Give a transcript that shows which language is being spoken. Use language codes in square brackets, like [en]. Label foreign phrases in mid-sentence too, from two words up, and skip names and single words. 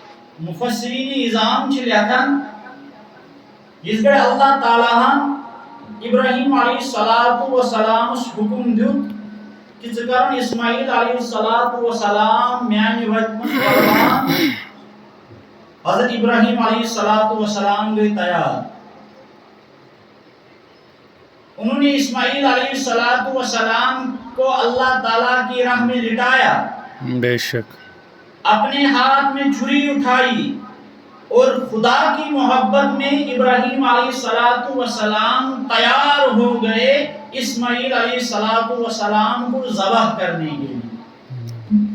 [ks] مفسرین اعظام چھ لیکھان اس گڑے اللہ تعالیٰ ابراہیم علیہ السلام حکم دیت کہ ژٕ کرن اسماعیل علیہ السلام میانہ وتہِ منٛز قربان. حضرت ابراہیم علیہ السلام گئی تیار. [ur] انہوں نے اسماعیل علیہ السلام کو اللہ تعالیٰ کی راہ میں لٹایا. بے شک. اپنے ہاتھ میں چھری اٹھائی اور خدا کی محبت میں ابراہیم علیہ السلام تیار ہو گئے اسماعیل علیہ السلام کو ذبح کرنے کے لیے.